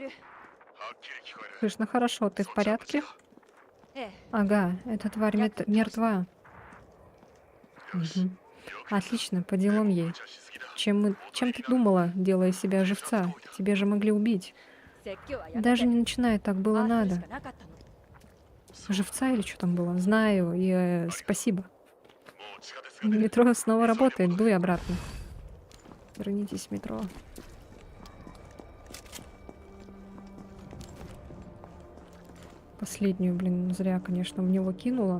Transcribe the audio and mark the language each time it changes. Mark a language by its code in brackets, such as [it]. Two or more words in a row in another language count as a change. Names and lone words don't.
[ru] Слышно хорошо, ты в порядке? [ja] ええ。 [ru] Ага, эта тварь мертва. Мгм. Отлично, по делам ей. Чем ты думала, делая себя живца? Тебе же могли убить. [ja] 説教はやめて。 [ru] Даже не начинай, так было [ja] ああするし [ru] надо. [ja] かなかったの。 [ru] Живца или что там было? Знаю, и спасибо. Метро снова работает, дуй обратно. Вернитесь в метро. Последнюю, блин, зря, конечно, в него кинула.